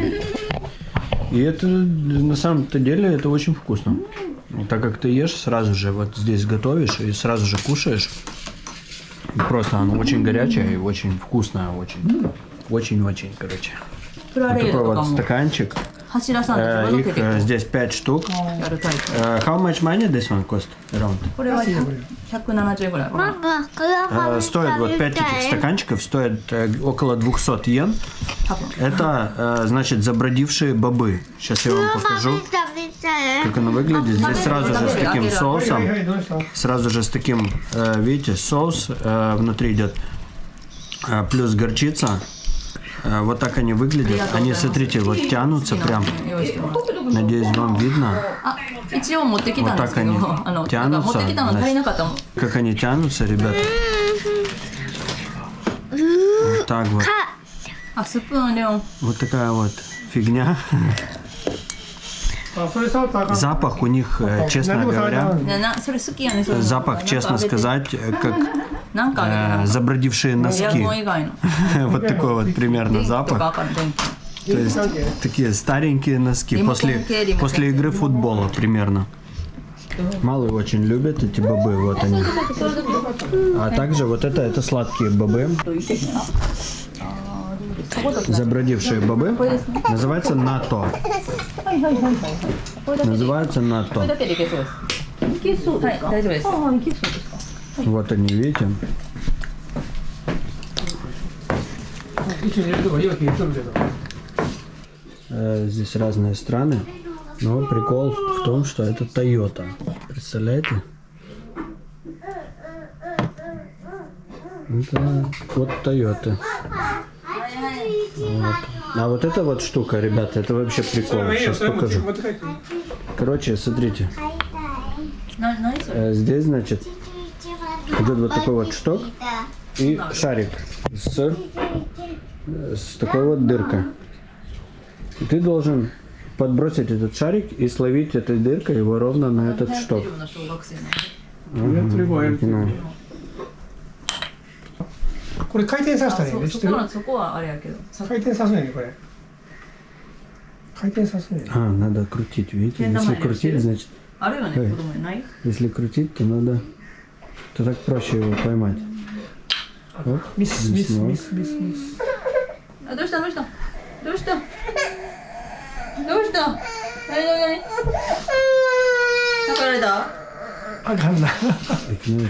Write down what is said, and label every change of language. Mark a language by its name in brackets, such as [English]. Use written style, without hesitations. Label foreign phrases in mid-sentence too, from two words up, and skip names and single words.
[Russian] И это на самом-то деле это очень вкусно. Так как ты ешь, сразу же вот здесь готовишь и сразу же кушаешь. Просто оно очень горячее и очень вкусное, очень-очень, короче. Вот такой вот стаканчик. Их здесь 5 штук. [English] How much money this one cost around? [Russian] Стоит вот 5 этих стаканчиков, стоит около 200 йен. Это, значит, забродившие бобы. Сейчас я вам покажу, как оно выглядит. Здесь сразу же с таким соусом, сразу же с таким, видите, соус внутри идет, плюс горчица. Вот так они выглядят. Они, смотрите, вот тянутся прям. Надеюсь, вам видно. Вот так они тянутся. Значит, как они тянутся, ребята. Вот так вот. Вот такая вот фигня. [Japanese] あ、それ触ったらあかん。 [Russian] Запах у них, честно [Japanese] 何も触ら [Russian] говоря, [Japanese] ない。それ好きやね。それ [Russian] запах, честно сказать, как [Japanese] なんかあげる [Russian] забродившие [Japanese] エア [Russian] носки. [Japanese] コン以外の。 [Russian] Вот такой вот примерно [Japanese] とか [Russian] запах. [Japanese] わかる電気。 [Russian] То есть такие старенькие носки после игры футбола примерно. Малый очень любит эти бобы, вот они. А также вот это сладкие бобы, забродившие бобы, называется нато. [Japanese] はいはいはいはいはい。これだけで [Russian] Называется [Japanese] これ [Russian] нато. [Japanese] だけでいけそうです。いけそうはい大丈夫です。ああいけそうですか。 [Russian] Вот они, видите? [Japanese] 一緒にいるとこいいわけ言っとるけど。 [Russian] Здесь разные страны, но прикол в том, что это Toyota. Представляете? Это вот Toyota. Вот. А вот эта вот штука, ребята, это вообще прикол. [Japanese] いいよ、 [Russian] Сейчас [Japanese] それも [Russian] покажу. [Japanese] 持って帰っていい。 [Russian] Короче, смотрите. [Japanese] 何それ。 [Russian] Здесь, значит, идет вот такой вот шток и шарик с такой вот дыркой. И ты должен подбросить этот шарик и словить этой дыркой его ровно на этот шток. [Japanese] の小学生の。やってる子はやるけど。 [Russian] Ну, [Japanese] これ回転させたらいいね。知ってる？そこはあれやけど。回転させないねこれ。回転させないね。 [Russian] А, надо крутить, видите? Я Если нормально крутить, всё. значит, [Japanese] あるよねはい子供にない。 [Russian] если крутить, то надо, то так проще его поймать. Оп, [Japanese] ミス [Russian] здесь ног. [Japanese] ミス。あどうしたどうしたどうしたどうした何泣かれたあかんな。 [Russian] Прикинь,